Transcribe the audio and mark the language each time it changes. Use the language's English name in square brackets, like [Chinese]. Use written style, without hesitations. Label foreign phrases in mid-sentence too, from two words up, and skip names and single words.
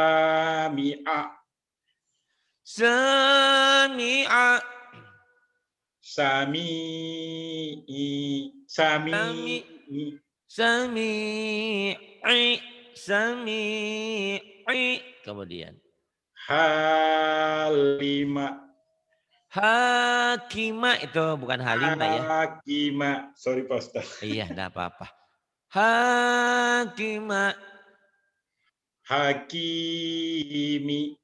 [Arabic] sami'a Sami'a. Sami i sami Sami, i sami'i, sami'i. [Indonesian] Kemudian. [Arabic] halima [Indonesian] Hakima itu bukan Halimah ya. hakima. Sorry Pak Ustaz. Iya, enggak apa-apa. [Arabic] Hakima, Hakimi